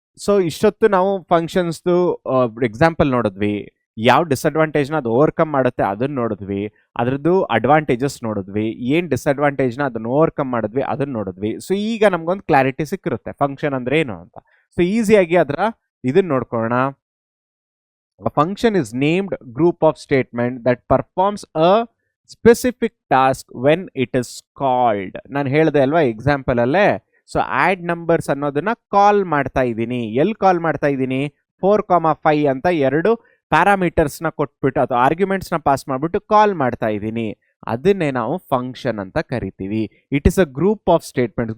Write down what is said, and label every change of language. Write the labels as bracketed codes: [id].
[kn] So ಇಷ್ಟೊತ್ತು ನಾವು ಫಂಕ್ಷನ್ಸ್ದು example ನೋಡಿದ್ವಿ, ಯಾವ ಡಿಸ್ಅಡ್ವಾಂಟೇಜ್ನ ಅದು ಓವರ್ಕಮ್ ಮಾಡುತ್ತೆ ಅದನ್ನು ನೋಡಿದ್ವಿ, ಅದರದ್ದು ಅಡ್ವಾಂಟೇಜಸ್ ನೋಡಿದ್ವಿ, ಏನು ಡಿಸ್ಅಡ್ವಾಂಟೇಜ್ನ ಅದನ್ನು ಓವರ್ಕಮ್ ಮಾಡಿದ್ವಿ ಅದನ್ನು ನೋಡಿದ್ವಿ. ಸೊ ಈಗ ನಮ್ಗೊಂದು ಕ್ಲಾರಿಟಿ ಸಿಕ್ಕಿರುತ್ತೆ ಫಂಕ್ಷನ್ ಅಂದ್ರೆ ಏನು ಅಂತ. ಸೊ ಈಸಿಯಾಗಿ ಅದರ ಇದನ್ನ ನೋಡ್ಕೊಳ್ಳೋಣ. [en] A function is named group of statement that performs a specific task when it is called. [kn] ನಾನು ಹೇಳಿದೆ ಅಲ್ವಾ ಎಕ್ಸಾಂಪಲ್ ಅಲ್ಲೇ. ಸೊ ಆಡ್ ನಂಬರ್ಸ್ ಅನ್ನೋದನ್ನ ಕಾಲ್ ಮಾಡ್ತಾ ಇದ್ದೀನಿ. ಎಲ್ಲಿ ಕಾಲ್ ಮಾಡ್ತಾ ಇದ್ದೀನಿ, 4,5 ಅಂತ ಎರಡು ಪ್ಯಾರಾಮೀಟರ್ಸ್ನ ಕೊಟ್ಬಿಟ್ಟು ಅಥವಾ ಆರ್ಗ್ಯುಮೆಂಟ್ಸ್ನ ಪಾಸ್ ಮಾಡಿಬಿಟ್ಟು ಕಾಲ್ ಮಾಡ್ತಾ ಇದ್ದೀನಿ. ಅದನ್ನೇ ನಾವು ಫಂಕ್ಷನ್ ಅಂತ ಕರಿತೀವಿ. [en] It is a group of statements.